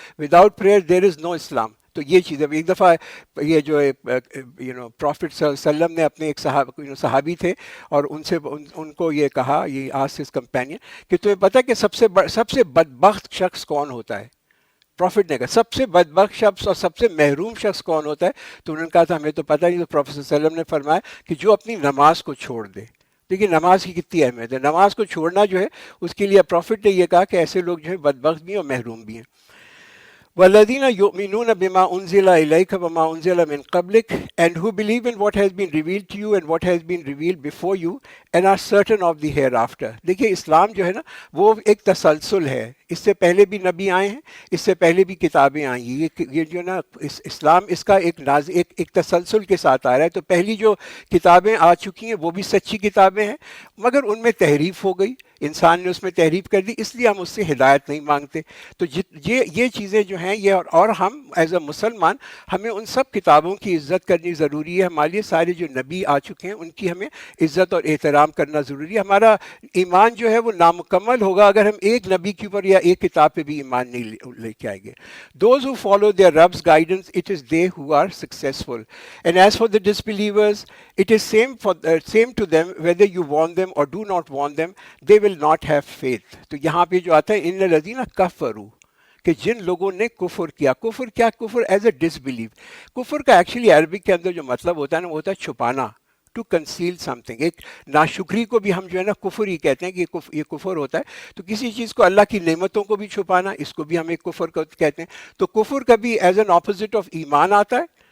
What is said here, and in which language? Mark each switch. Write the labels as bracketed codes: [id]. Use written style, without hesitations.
[en] Without prayer there is no Islam. [ur] تو یہ چیز ہے. ایک دفعہ یہ جو پروفٹ صلی اللہ علیہ وسلم نے اپنے ایک صحابی تھے اور ان کو یہ کہا، یہ [en] ask his companion, [ur] کہ تمہیں پتہ کہ سب سے بدبخت شخص کون ہوتا ہے؟ پروفٹ نے کہا سب سے بدبخت شخص اور سب سے محروم شخص کون ہوتا ہے؟ تو انہوں نے کہا تھا ہمیں تو پتہ نہیں. تو پروفٹ صلی اللہ علیہ وسلم نے فرمایا کہ جو اپنی نماز کو چھوڑ دے. دیکھیے نماز کی کتنی اہمیت ہے. نماز کو چھوڑنا جو ہے اس کے لیے پروفٹ نے یہ کہا کہ ایسے لوگ جو ہے بدبخت بھی ہیں اور محروم بھی ہیں. [ar] وَالَّذِينَ يُؤْمِنُونَ بِمَا أُنزِلَ إِلَيْكَ وَمَا أُنزِلَ مِن قَبْلِكَ [en] and who believe in what has been revealed to you and what has been revealed before you and are certain of the hereafter. [ur] دیکھیے اسلام جو ہے نا وہ ایک تسلسل ہے. اس سے پہلے بھی نبی آئے ہیں، اس سے پہلے بھی کتابیں آئی ہیں. یہ جو نا اسلام اس کا ایک تسلسل کے ساتھ آ رہا ہے. تو پہلی جو کتابیں آ چکی ہیں وہ بھی سچی کتابیں ہیں، مگر ان میں تحریف ہو گئی، انسان نے اس میں تحریف کر دی، اس لیے ہم اس سے ہدایت نہیں مانگتے. تو یہ چیزیں جو ہیں یہ اور ہم ایز اے مسلمان ہمیں ان سب کتابوں کی عزت کرنی ضروری ہے. ہمارے لیے سارے جو نبی آ چکے ہیں ان کی ہمیں عزت اور احترام کرنا ضروری ہے. ہمارا ایمان جو ہے وہ نامکمل ہوگا اگر ہم ایک نبی کے اوپر یا ایک کتاب پہ بھی ایمان نہیں لے کے آئیں گے. [en] Those who follow their Rabb's guidance, it is they who are successful. And as for the disbelievers, it is same to them whether you warn them or do not warn them, they will not have faith. [ur] تو یہاں پہ جو آتا ہے [ar] ان الذین کفروا، [ur] کہ جن لوگوں نے کفر کیا. کفر کیا؟ کفر [en] Is a disbelief. [ur] کفر کا ایکچولی عربک کے اندر جو مطلب ہوتا ہے نا وہ ہوتا ہے چھپانا، [en] To conceal something. [ur] ایک ناشکری کو بھی ہم جو ہے نا کفر ہی کہتے ہیں کہ یہ کفر ہوتا ہے. تو کسی چیز کو، اللہ کی نعمتوں کو بھی چھپانا، اس کو بھی ہم ایک کفر کہتے ہیں. تو کفر کبھی [en] is an opposite of [ur] ایمان آتا ہے